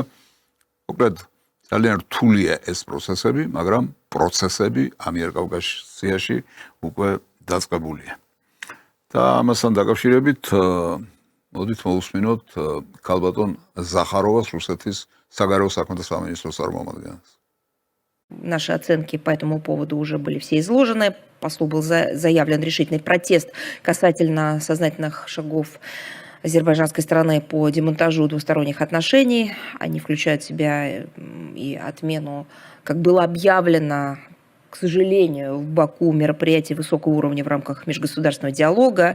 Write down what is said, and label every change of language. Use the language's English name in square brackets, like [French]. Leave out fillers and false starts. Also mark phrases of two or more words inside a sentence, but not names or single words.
[Georgian] მოკლედ ძალიან რთულია ეს პროცესები, მაგრამ პროცესები ამიერკავკასიაში უკვე დაწყებულია. და ამასთან დაკავშირებით მოდით მოусმინოთ ქალბატონ ზახაროვას, რუსეთის საგარეო საქმეთა სამინისტროს წარმომადგენელს. [Russian] Наши оценки по этому поводу уже были все изложены. Послу был заявлен решительный протест касательно сознательных шагов азербайджанской стороны по демонтажу двусторонних отношений. Они включают в себя и отмену, как было объявлено, к сожалению, в Баку мероприятий высокого уровня в рамках межгосударственного диалога.